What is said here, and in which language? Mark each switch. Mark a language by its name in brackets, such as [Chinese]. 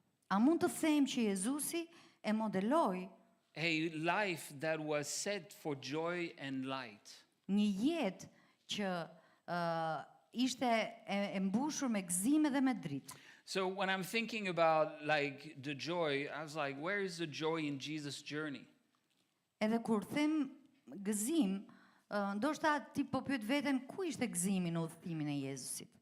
[Albanian] A mund të them që Jezusi e modeloi [English] a life that was set for joy and light. [Albanian] një jetë që ishte e mbushur me gëzim dhe me dritë. [English] So when I'm thinking about like the joy, I was like, where is the joy in Jesus' journey? [Albanian] Edhe kur them gëzim, ndoshta ti po pyet veten ku ishte gëzimi në udhëtimin e Jezusit.